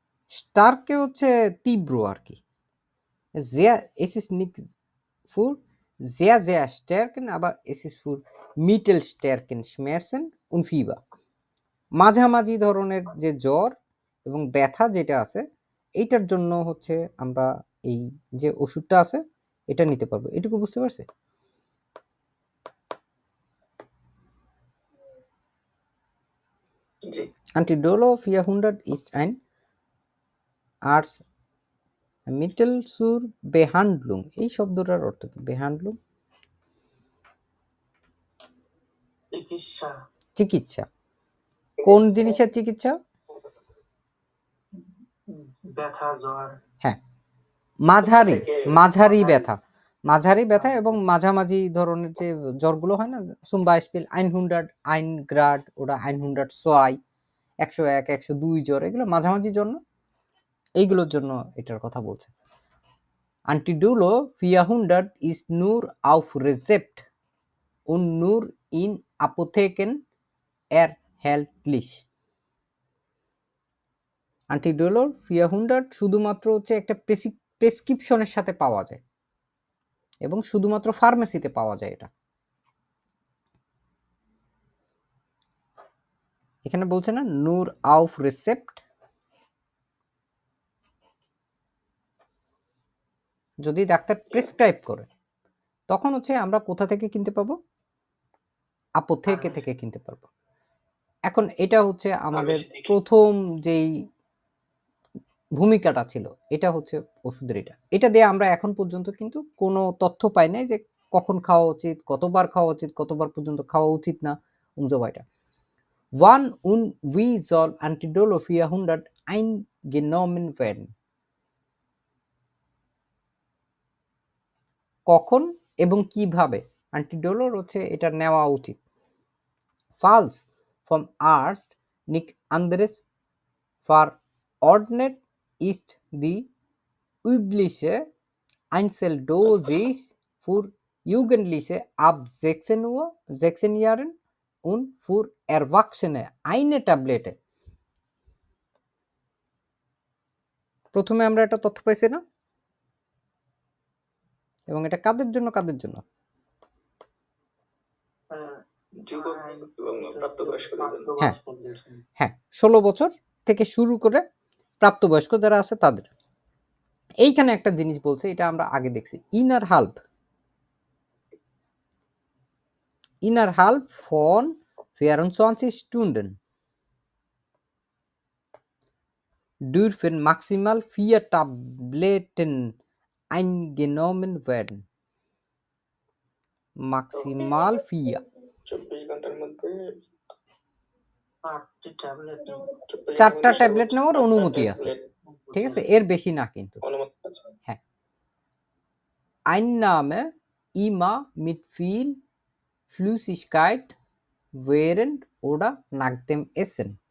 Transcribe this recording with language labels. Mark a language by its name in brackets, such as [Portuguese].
[Bangla] স্টার্কে হচ্ছে তীব্র আর কি। [German] sehr, es ist nicht für sehr sehr starken, aber es ist für mittelstarken Schmerzen und Fieber. [Bangla] মাঝামাঝি ধরনের যে জ্বর এবং ব্যথা যেটা আছে এইটার জন্য হচ্ছে আমরা এই যে ওষুধটা আছে এটা নিতে পারবো। এটুকু বুঝতে পারছে? জি। [German] Antidolo 400 ist ein Arzneimittel zur Behandlung, [Bangla] এই শব্দটার অর্থ কি? [German] Behandlung [Bangla] চিকিৎসা। চিকিৎসা। কোন জিনিসের চিকিৎসা? ব্যথা, জ্বর। হ্যাঁ মাঝারি, মাঝারি ব্যথা, মাঝারি ব্যথা এবং মাঝামাঝি ধরনের যে জ্বরগুলো হয় না, [German] zum Beispiel 100 1 Grad oder 102, [Bangla] 101 102 জ্বর, এগুলো মাঝামাঝি জন্য, এইগুলোর জন্য এটার কথা বলছে। [German] Antidolo 400 ist nur auf Rezept und nur in Apotheken erhältlich. [Bangla] Antidolo 400 শুধুমাত্র হচ্ছে একটা প্রেসক্রিপশনের সাথে পাওয়া যায় এবং শুধুমাত্র ফার্মেসিতে পাওয়া যায় এটা। এখানে বলছে না নূর আউফ রেসেপ্ট, যদি ডাক্তার প্রেসক্রাইব করে তখন হচ্ছে আমরা কোথা থেকে কিনতে পাবো? আpotheke থেকে কিনতে পারবো। এখন এটা হচ্ছে আমাদের প্রথম যেই ভূমিকাটা ছিল, এটা হচ্ছে ওষুধের। এটা দিয়ে আমরা এখন পর্যন্ত কিন্তু কোনো তথ্য পাই নাই যে কখন খাওয়া উচিত, কতবার খাওয়া উচিত, কতবার পর্যন্ত খাওয়া উচিত না, উমজোবাইটা। [German] Wann und wie soll Antidolo 400 eingenommen werden? [Bangla] কখন এবং কিভাবে অ্যান্টিডোলোর হচ্ছে এটা নেওয়া উচিত? [German] Falls vom Arzt nicht anderes verordnet ist die übliche Einzeldosis für Jugendliche ab 16 Jahren und für Erwachsene eine Tablette. [Bangla] প্রথমে আমরা একটা তথ্য পাইছি না, এবং এটা কাদের জন্য কাদের জন্য? যুবক এবং প্রাপ্তবয়স্কদের জন্য। হ্যাঁ প্রাপ্তবয়স্কদের জন্য। হ্যাঁ 16 বছর থেকে শুরু করে প্রাপ্তবয়স্ক যারা আছে তাদের। এইখানে একটা জিনিস বলছে, এটা আমরা আগে দেখছি, [German] ইনার হাল্প von 24 Stunden dürfen maximal 4 Tabletten eingenommen werden. Maximal 4. [Bangla] 24 ঘন্টার মধ্যে 8টি ট্যাবলেট 4টা ট্যাবলেট নেওয়ার অনুমতি আছে, ঠিক আছে, এর বেশি না কিন্তু। অনুমতি আছে। [German] হ্যাঁ, Einnahme immer mit viel Flüssigkeit während oder nach dem Essen.